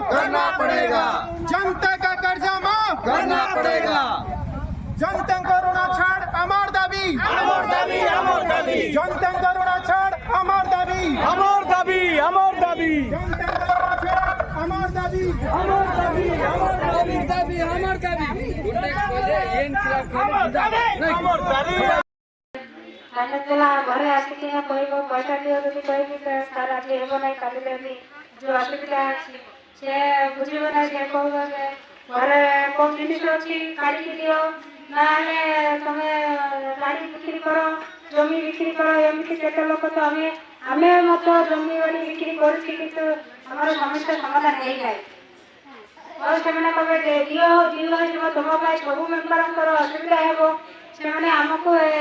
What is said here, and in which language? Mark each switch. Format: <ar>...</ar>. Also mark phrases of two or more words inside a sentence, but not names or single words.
<hi>करना पड़ेगा जनता का कर्जा माफ करना पड़ेगा</hi> <or>ଜନତା ଋଣ ଛାଡ଼ ଆମର ଦାବି ଜନତା ଋଣ ଛାଡ଼ ଆମର ଦାବି ଆମର ଦାବି ଜନତା ଆମର ଦାବି ହେଲା ଘରେ ଆସିକିନା କହିବ ପଇସା ଦିଅ ଯଦି କହିବି ସାର୍ ଆଜି ହେବ ନାହିଁ କାଲି ଦେବି ଯୋଉ ଆସିଥିଲା ଅଛି ସେ ବୁଝିବ ନାହିଁ ସେ କହିବ ଯେ ଘରେ କୋଉ ଜିନିଷ ଅଛି କାଢିକି ଦିଅ ନହେଲେ ତମେ ଗାଡ଼ି ବିକ୍ରି କର ଜମି ବିକ୍ରି କର ଏମିତି କେତେ ଲୋକ ତ ଆମେ ମଧ୍ୟ ଜମି ବାଡ଼ି ବିକ୍ରି କରୁଛି କିନ୍ତୁ ଆମର ସମସ୍ୟା ସମାଧାନ ହେଇଯାଏ ଆଉ ସେମାନେ କହିବେ ଦିଅ ହେଇଯିବ ତମ ପାଇଁ ସବୁ ମେମ୍ବରଙ୍କର ଅସୁବିଧା ହେବ ସେମାନେ ଆମକୁ</or>